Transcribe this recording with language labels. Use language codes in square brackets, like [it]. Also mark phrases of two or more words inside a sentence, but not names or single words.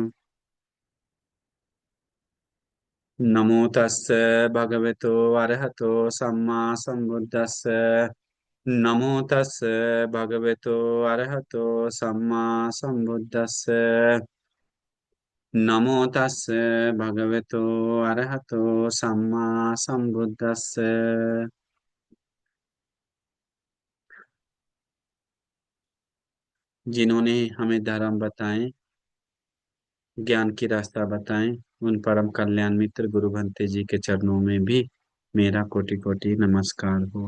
[pi] नमो तस्से भगवतो अरहतो सम्मा सम्बुद्दस्से। नमो तस्से भगवतो अरहतो सम्मा सम्बुद्दस्से। नमो तस्से भगवतो अरहतो सम्मा सम्बुद्दस्से। [hi] जिन्होंने हमें धर्म बताए, ज्ञान की रास्ता बताएं, उन परम कल्याण मित्र गुरु भंते जी के चरणों में भी मेरा कोटि कोटि नमस्कार हो।